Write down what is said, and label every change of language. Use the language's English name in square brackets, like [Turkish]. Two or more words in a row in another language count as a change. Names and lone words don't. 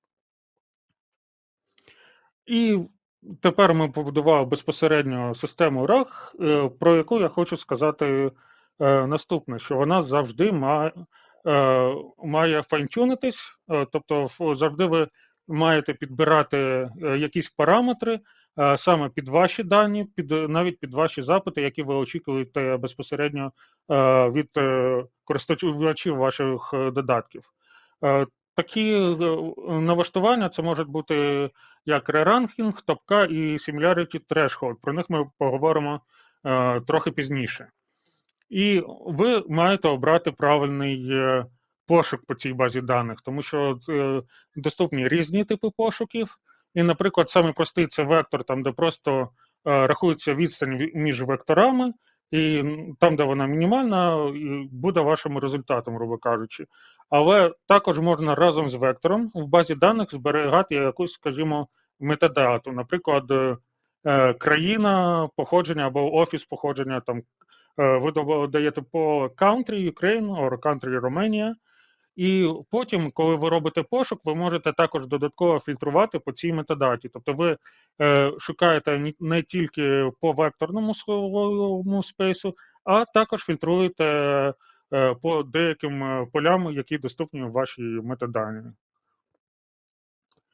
[Ukrainian] І тепер ми побудували безпосередньо систему RAG, про яку я хочу сказати наступне, що вона завжди має файнтюнитись, тобто завжди ви маєте підбирати якісь параметри саме під ваші дані, навіть під ваші запити, які ви очікуєте безпосередньо від користувачів ваших додатків. Такі налаштування це можуть бути як реранкінг, топка і [English] similarity threshold. [Ukrainian] Про них ми поговоримо трохи пізніше. І ви маєте обрати правильний пошук по цій базі даних, тому що доступні різні типи пошуків. І, наприклад, самий простий це вектор, там, де просто рахується відстань між векторами, і там, де вона мінімальна, буде вашим результатом, грубо кажучи. Але також можна разом з вектором в базі даних зберігати якусь, скажімо, метадату, наприклад, країна походження або офіс походження, там, ви даєте по country Ukraine або country Romania, і потім, коли ви робите пошук, ви можете також додатково фільтрувати по цій метадаті. Тобто ви шукаєте не тільки по векторному слововому спейсу, а також фільтруєте по деяким полям, які доступні в вашій метадані.